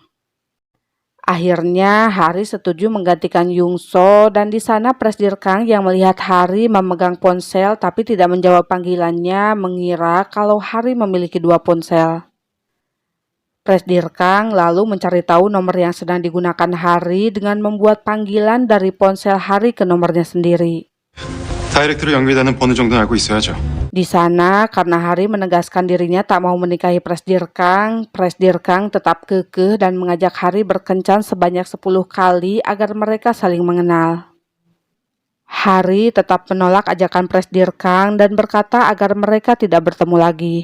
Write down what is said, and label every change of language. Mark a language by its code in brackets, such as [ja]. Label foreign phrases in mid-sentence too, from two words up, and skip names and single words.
[id] Akhirnya Hari setuju menggantikan Yungso dan di sana Presidir Kang yang melihat Hari memegang ponsel tapi tidak menjawab panggilannya mengira kalau Hari memiliki 2 ponsel. Presidir Kang lalu mencari tahu nomor yang sedang digunakan Hari dengan membuat panggilan dari ponsel Hari ke nomornya sendiri. [ko] 다이렉트로 연결되는 번호 정도는 알고 있어야죠. [id] Di sana, karena Hari menegaskan dirinya tak mau menikahi Presidir Kang tetap kekeh dan mengajak Hari berkencan sebanyak 10 kali agar mereka saling mengenal. Hari tetap menolak ajakan Presidir Kang dan berkata agar mereka tidak bertemu lagi.